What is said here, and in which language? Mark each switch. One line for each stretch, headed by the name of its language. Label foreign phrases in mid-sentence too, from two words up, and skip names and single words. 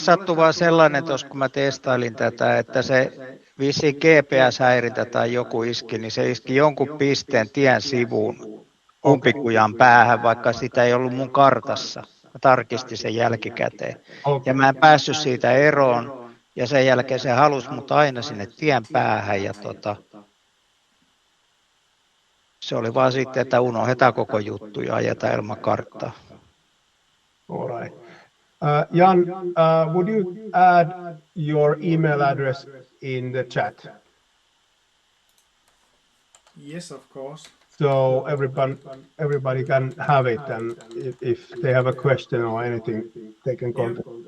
Finnish: sattui vaan sellainen tuossa, kun mä testailin tätä, että se vissiin GPS-häirintä tai joku iski, niin se iski jonkun pisteen tien sivuun umpikujan päähän, vaikka sitä ei ollut mun kartassa. Mä tarkistin sen jälkikäteen. Ja mä en päässyt siitä eroon, ja sen jälkeen se halusi mut aina sinne tien päähän, ja se oli vaan sitten, että unohdetaan koko juttu ja ajetaan ilman karttaa.
English: All right. Jan, would you add your email address in the chat? Yes, of course. So everybody can have it, and if they have a question or anything, they can contact me.